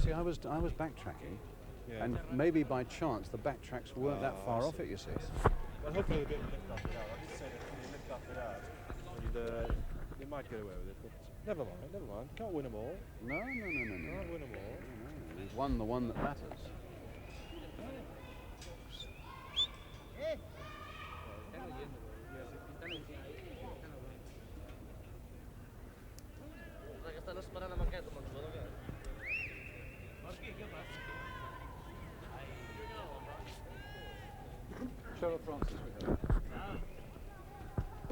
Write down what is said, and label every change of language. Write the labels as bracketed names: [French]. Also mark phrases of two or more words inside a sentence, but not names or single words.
[English] See, I was backtracking, and maybe by chance the backtracks weren't that far off it, you see. well, hopefully they'll be able to lift off it out. I did say that they lift off it out, and they might get away with it. But never mind. Can't win them all. No. Can't win them all. No. We've won the one that matters. [Catalan] Que estan esperant amb aquest, amb el jugador que... [English] Trevor Francis with him.